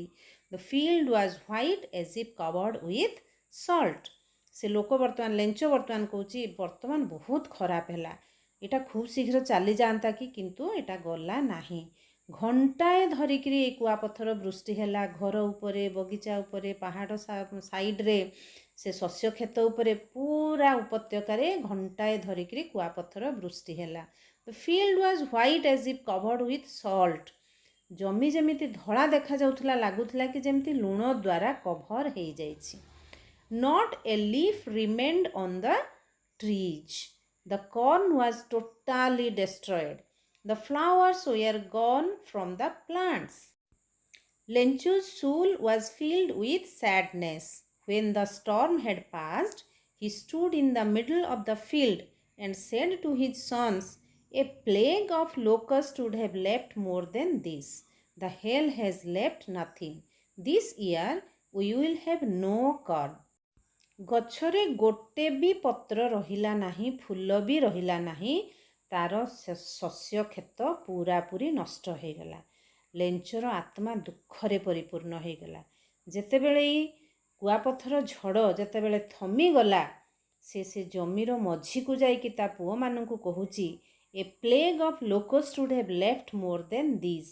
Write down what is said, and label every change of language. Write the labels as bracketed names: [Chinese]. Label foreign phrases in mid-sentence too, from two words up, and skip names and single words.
[English] The field was white as if covered with salt. [Odia] ସେ ଲୋକ ବର୍ତ୍ତମାନ ଲେଞ୍ଚ ବର୍ତ୍ତମାନ କହୁଛି ବର୍ତ୍ତମାନ ବହୁତ ଖରାପ ହେଲା, ଏଇଟା ଖୁବ୍ ଶୀଘ୍ର ଚାଲିଯାଆନ୍ତା କି, କିନ୍ତୁ ଏଇଟା ଗଲା ନାହିଁ. ଘଣ୍ଟାଏ ଧରିକିରି ଏଇ କୁଆପଥର ବୃଷ୍ଟି ହେଲା. ଘର ଉପରେ, ବଗିଚା ଉପରେ, ପାହାଡ଼ ସାଇଡ଼୍ରେ, ସେ ଶସ୍ୟ କ୍ଷେତ ଉପରେ, ପୁରା ଉପତ୍ୟକାରେ ଘଣ୍ଟାଏ ଧରିକିରି କୁଆପଥର ବୃଷ୍ଟି ହେଲା. [English] The field was white as if covered with salt. [Odia] ଜମି ଯେମିତି ଧଳା ଦେଖାଯାଉଥିଲା, ଲାଗୁଥିଲା କି ଯେମିତି ଲୁଣ ଦ୍ୱାରା କଭର ହେଇଯାଇଛି. [English] Not a leaf remained on the trees. The corn was totally destroyed. The flowers were gone from the plants. Lencho's soul was filled with sadness. When the storm had passed, he stood in the middle of the field and said to his sons, A plague of locusts would have left more than this. The hail has left nothing. This year we will have no corn. [Odia] ଗଛରେ ଗୋଟେ ବି ପତ୍ର ରହିଲା ନାହିଁ, ଫୁଲ ବି ରହିଲା ନାହିଁ. ତାର ଶସ୍ୟ କ୍ଷେତ ପୁରାପୁରି ନଷ୍ଟ ହେଇଗଲା. ଲେଞ୍ଚର ଆତ୍ମା ଦୁଃଖରେ ପରିପୂର୍ଣ୍ଣ ହେଇଗଲା. ଯେତେବେଳେ ଏଇ କୁଆପଥର ଝଡ଼ ଯେତେବେଳେ ଥମିଗଲା, ସେ ଜମିର ମଝିକୁ ଯାଇକି ତା ପୁଅମାନଙ୍କୁ କହୁଛି, [English] A plague of locust would have left more than this.